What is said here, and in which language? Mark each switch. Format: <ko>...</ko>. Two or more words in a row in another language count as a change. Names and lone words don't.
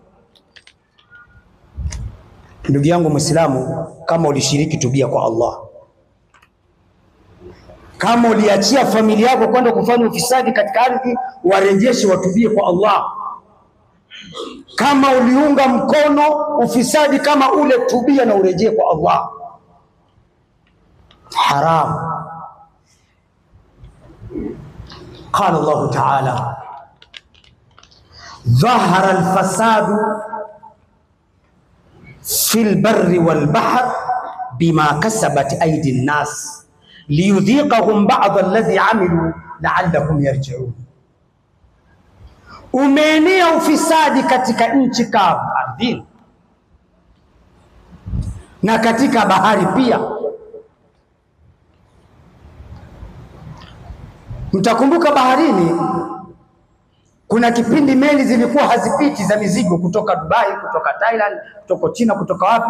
<sw>Ndugu yangu Muislamu, kama ulishiriki, tubia kwa Allah. Kama uliachia familia yako kwenda kufanya ufisadi katika ardhi, warejeshe, watubie kwa Allah. Kama uliunga mkono ufisadi kama ule, tubia na urejee kwa Allah. Haram.</sw> <ar>قال الله تعالى ظهر الفساد في البر والبحر بما كسبت أيدي الناس ليذيقهم بعض الذي عملوا لعلهم يرجعون.</ar> <sw>Umeenea ufisadi katika nchi kavu, ardhini, na katika bahari pia. Mtakumbuka baharini kuna kipindi meli zilikuwa hazipiti za mizigo kutoka Dubai, kutoka Thailand, kutoka China, kutoka wapi.</sw>